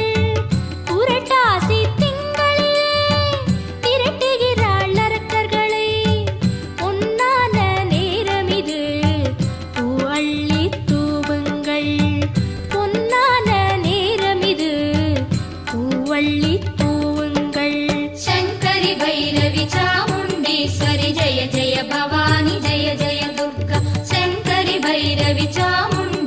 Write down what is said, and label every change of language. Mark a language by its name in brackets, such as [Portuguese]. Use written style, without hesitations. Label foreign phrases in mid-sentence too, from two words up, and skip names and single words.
[Tamil] புரட்டாசி திங்களிலே திரட்டுகிறாள் அரக்கர்களை. பொன்னான நேரம் இது பூவள்ளி தூவுங்கள். பொன்னான நேரம் இது பூவள்ளி தூவுங்கள். [Sanskrit] शङ्करि भैरवि चामुण्डेश्वरि जय जय भवानि जय जय दुर्गा. शङ्करि भैरवि चामुण्डेश्वरि